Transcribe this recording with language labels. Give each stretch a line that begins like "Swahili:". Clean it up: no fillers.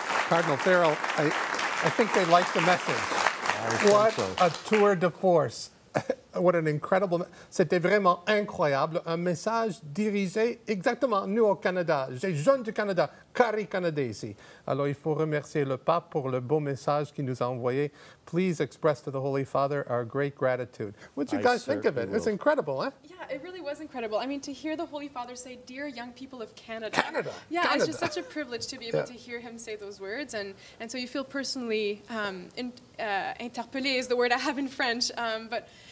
English: Cardinal Farrell, I think they like the message. What a tour de force. What an incredible...
French: C'était vraiment incroyable. Un message dirigé exactement nous au Canada, les jeunes du Canada,
Italian: cari canadesi.
French: Alors, il faut remercier le pape pour le beau message qu'il nous a envoyé.
English: Please express to the Holy Father our great gratitude. What do you guys think of it? It's incredible, huh? Yeah, it really was incredible. I mean, to hear the Holy Father say, "Dear young people of Canada." Yeah, Canada. It's just such a privilege to be able to hear him say those words. And so you feel personally interpellé is the word I have in French. But